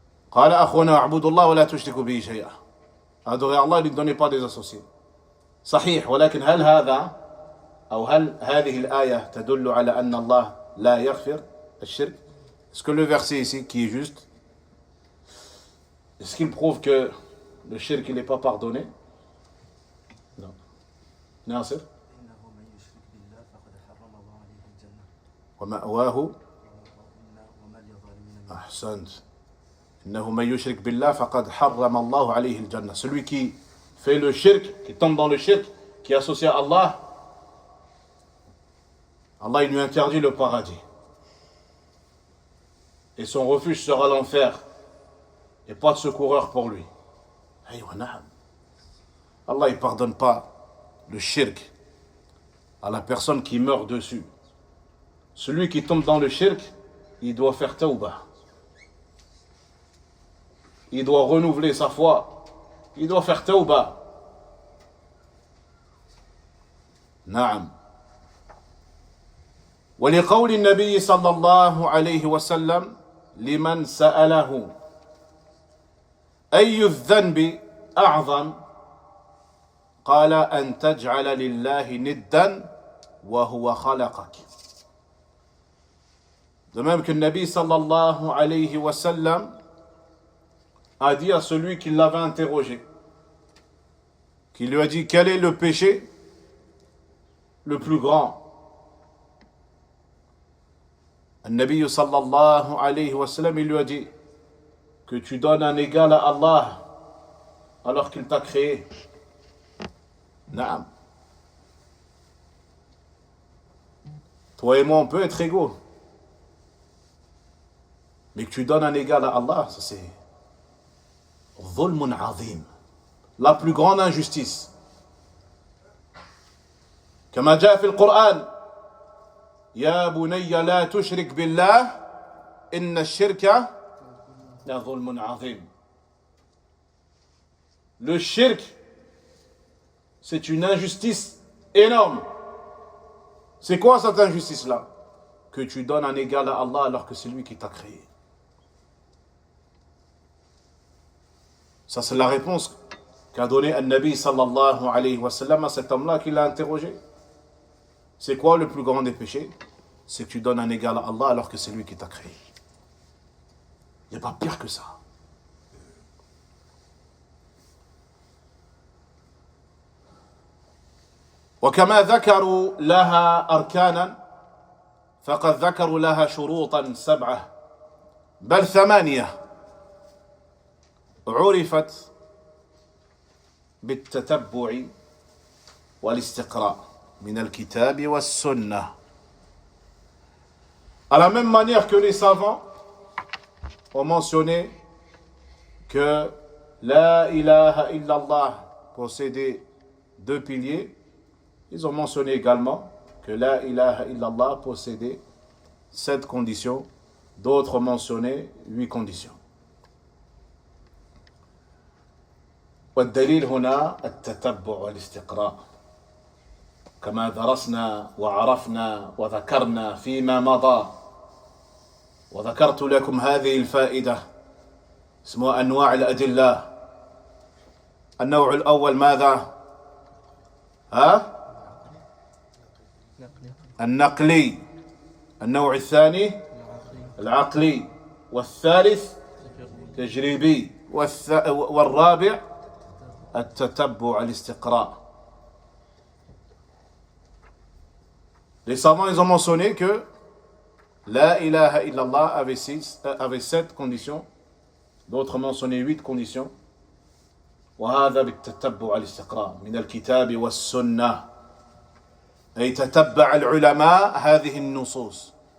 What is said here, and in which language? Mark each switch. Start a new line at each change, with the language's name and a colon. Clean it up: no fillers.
Arabic: قال أخونا اعبدوا الله ولا تشركوا به شيئا.
French: Adorer Allah, ne lui donnez pas des associés.
Arabic: صحيح. ولكن هل هذا أو هل هذه الآية تدل على أن الله لا يغفر الشرك?
French: Est-ce que le verset ici qui est juste, est-ce qu'il prouve que le shirk il n'est pas pardonné? Non. Nasser?
Arabic: ومأواه أحسنت إنه من يشرك بالله فقد حرم الله عليه الجنة.
French: Celui qui fait le shirk, qui tombe dans le shirk, qui associe à Allah, Allah il lui interdit le paradis. Et son refuge sera l'enfer. Et pas de secoureur pour lui. Allah il ne pardonne pas le shirk à la personne qui meurt dessus. Celui qui tombe dans le shirk, il doit faire tawbah. Il doit renouveler sa foi. Il doit faire tawbah.
Arabic: Naam. ولقول النبي صلى الله عليه وسلم لمن سأله أي الذنب أعظم قال أن تجعل لله ندا وهو خلقك.
French: De même que le Nabi sallallahu alayhi wa sallam a dit à celui qui l'avait interrogé, qui lui a dit quel est le péché le plus grand. Le Nabi sallallahu alayhi wa sallam, il lui a dit que tu donnes un égal à Allah alors qu'il t'a créé. Naam. Toi et moi, on peut être égaux. Mais que tu donnes un égal à Allah, ça c'est
Arabic: Dhulmun azim,
French: la plus grande injustice.
Arabic: كما جاء في القرآن يا بني لا تشرك بالله إن الشرك لظلم عظيم.
French: Le shirk, c'est une injustice énorme. C'est quoi cette injustice-là? Que tu donnes un égal à Allah alors que c'est lui qui t'a créé. Ça, c'est la réponse qu'a donnée An-Nabi sallallahu alayhi wa sallam à cet homme-là qui l'a interrogé. C'est quoi le plus grand des péchés? C'est que tu donnes un égal à Allah alors que c'est lui qui t'a créé. Il n'y a pas pire que ça.
Arabic: وكما ذكروا لها أركانا فقد ذكروا لها شروطا 7 بل 8 عرفت بالتتبع والاستقراء من الكتاب والسنة.
French: À la même manière que les savants ont mentionné que la ilaha illallah possédait 2 piliers, ils ont mentionné également que la ilaha illallah possédait 7 conditions, d'autres mentionnaient 8 conditions.
Arabic: والدليل هنا التتبع والاستقراء كما درسنا وعرفنا وذكرنا فيما مضى، وذكرت لكم هذه الفائدة اسمها أنواع الأدلة. النوع الأول ماذا؟ النقلي. النوع الثاني العقلي، والثالث تجريبي، والرابع التتبع الاستقراء.
French: Les savants, ils ont mentionné que la ilaha illallah avait 7 conditions, d'autres mentionnaient 8 conditions.
Arabic: وهذا بالتتبع الاستقراء من الكتاب والسنة، أي تتبع العلماء هذه النصوص.